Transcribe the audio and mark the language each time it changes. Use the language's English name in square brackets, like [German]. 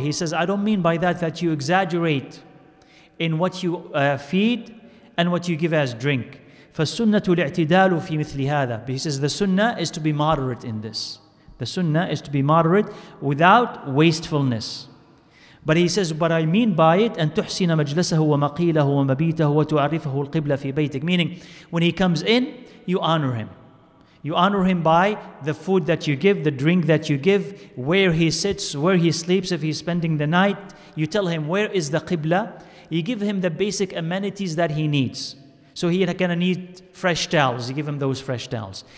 [English] He says, I don't mean by that you exaggerate in what you feed and what you give as drink. [Arabic] فَالسُنَّةُ الْاعْتِدَالُ فِي مِثْلِ هَذَا. [English] He says the sunnah is to be moderate in this. The sunnah is to be moderate without wastefulness. But he says, what I mean by it, [Arabic] أن تحسن مجلسه ومقيله ومبيته وتعرفه القبلة في بيتك. [English] Meaning, when he comes in, you honor him. You honor him by the food that you give, the drink that you give, where he sits, where he sleeps, if he's spending the night. You tell him where is the qibla. You give him the basic amenities that he needs. So he's going to need fresh towels. You give him those fresh towels.